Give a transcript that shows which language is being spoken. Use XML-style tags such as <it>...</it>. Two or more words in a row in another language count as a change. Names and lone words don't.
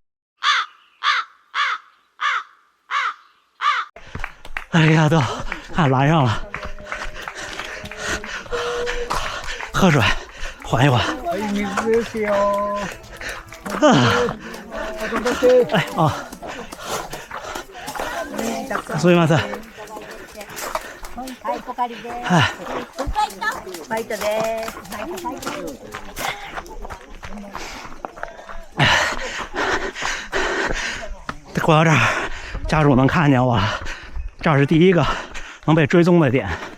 <zh>哎呀，都看拦上了，喝水，缓一缓。哎哦。</zh> <ja>すみません。はい、ポカリです。はい。ファイトです。ファイトファイト。</ja> <zh>过到这儿，家属能看见我了。这是第一个能被追踪的点。</zh>